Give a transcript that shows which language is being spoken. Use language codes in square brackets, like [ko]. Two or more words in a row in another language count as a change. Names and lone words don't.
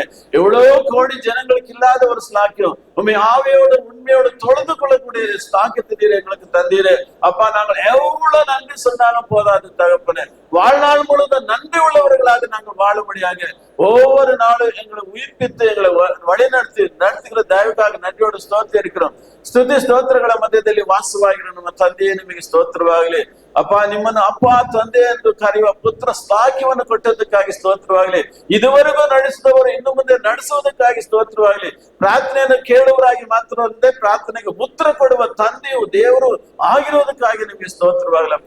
[ta] எவ்வளவோ கோடி ஜனங்களுக்கு இல்லாத ஒரு ஸ்லாக்கியம் உண்மை ஆவியோடு உண்மையோடு தொழுது கொள்ளக்கூடிய ஸ்லாக்கியத்தை நீர் எங்களுக்கு தந்தீரே அப்பா. நாங்கள் எவ்வளவு நன்றி சொன்னாலும் போதாது தகப்பனே. வாழ்நாள் முழுவதும் நன்றி உள்ளவர்களாக நாங்கள் வாழும்படியாக ஒவ்வொரு நாளும் எங்களை உயிர்ப்பித்து எங்களை நடத்துகிற தயவுக்காக நன்றியோடு ஸ்தோத்திரிக்கிறோம். [kn] ಸ್ತುತಿ ಸ್ತೋತ್ರಗಳ ಮಧ್ಯದಲ್ಲಿ ವಾಸವಾಗಿರೋ ನಮ್ಮ ತಂದೆಯೇ ನಿಮಗೆ ಸ್ತೋತ್ರವಾಗಲಿ ಅಪ್ಪ. ನಿಮ್ಮನ್ನು ಅಪ್ಪ ತಂದೆ ಎಂದು ಕರೆಯುವ ಪುತ್ರ ಸ್ಥಾಕ್ಯವನ್ನು ಕೊಟ್ಟದಕ್ಕಾಗಿ ಸ್ತೋತ್ರವಾಗಲಿ. ಇದುವರೆಗೂ ನಡೆಸಿದವರು ಇನ್ನು ಮುಂದೆ ನಡೆಸುವುದಕ್ಕಾಗಿ ಸ್ತೋತ್ರವಾಗಲಿ. ಪ್ರಾರ್ಥನೆಯನ್ನು ಕೇಳುವರಾಗಿ ಮಾತ್ರ ಅಲ್ಲದೆ ಪ್ರಾರ್ಥನೆಗೆ ಉತ್ತರ ಕೊಡುವ ತಂದೆಯು ದೇವರು ಆಗಿರುವುದಕ್ಕಾಗಿ ನಿಮಗೆ ಸ್ತೋತ್ರವಾಗಲಪ್ಪ.